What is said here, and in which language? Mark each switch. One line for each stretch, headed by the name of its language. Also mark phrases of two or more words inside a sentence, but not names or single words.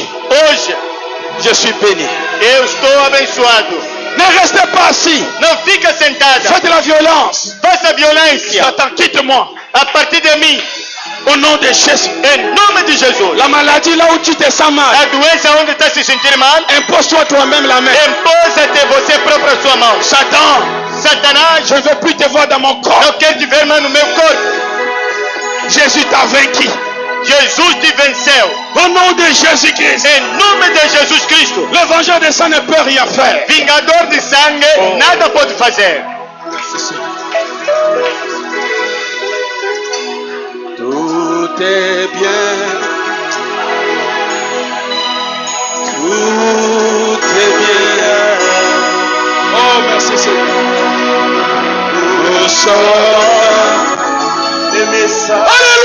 Portuguese: Hoje
French: je suis béni.
Portuguese: eu estou abençoado.
French: Ne restez pas assis.
Portuguese: Não fica sentada.
French: Faites la violence.
Portuguese: Faça violência.
French: Satan, quitte-moi.
Portuguese: A partir de mim.
French: Au nom de Jésus.
Portuguese: Em nome de Jesus.
French: La maladie là où tu te sens mal,
Portuguese: A doença onde está se sentir mal,
French: impose-toi toi-même la main.
Portuguese: impôs-te você própria sua mão.
French: Satan,
Portuguese: Satanás,
French: je ne veux plus te voir dans mon corps.
Portuguese: não quer te ver mais no meu corpo.
French: Jésus t'a vaincu.
Portuguese: Jesus te venceu.
French: Au nom de Jésus-Christ.
Portuguese: Em nome de Jesus Cristo.
French: Le vengeur de sang ne peut rien faire.
Portuguese: Vingador de sangue, nada pode fazer.
French: Tout est bien. Tout est bien. Oh, merci Seigneur. Nous sommes des messages.